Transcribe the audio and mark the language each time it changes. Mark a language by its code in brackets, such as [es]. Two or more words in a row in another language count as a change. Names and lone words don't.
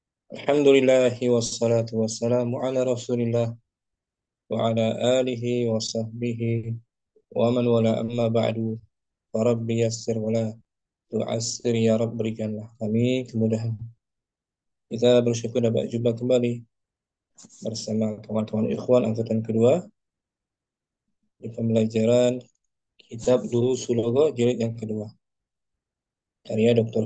[ar] الحمد لله والصلاة والسلام على رسول الله وعلى آله وصحبه ومن والاه أما بعد. رب يسر ولا تعسر يا رب, [id] berikanlah kami kemudahan. Kita bersyukur dapat jumpa kembali bersama kawan-kawan ikhwan angkatan kedua di pembelajaran kitab Durusul Lugha jilid yang kedua karya Dr.